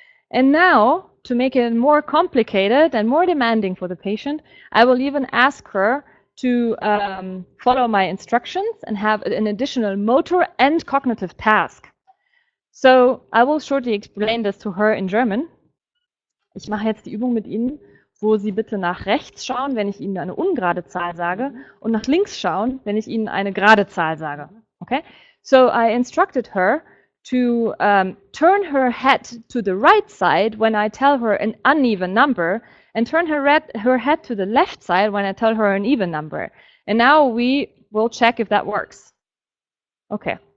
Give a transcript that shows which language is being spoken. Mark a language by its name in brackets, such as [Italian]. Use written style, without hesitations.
[English] And now, to make it more complicated and more demanding for the patient, I will even ask her to follow my instructions and have an additional motor and cognitive task. So I will shortly explain this to her in German. [German] Ich mache jetzt die Übung mit Ihnen, wo Sie bitte nach rechts schauen, wenn ich Ihnen eine ungerade Zahl sage, und nach links schauen, wenn ich Ihnen eine gerade Zahl sage. Okay? [English] So I instructed her to turn her head to the right side when I tell her an uneven number, and turn her head to the left side when I tell her an even number. And now we will check if that works. Okay.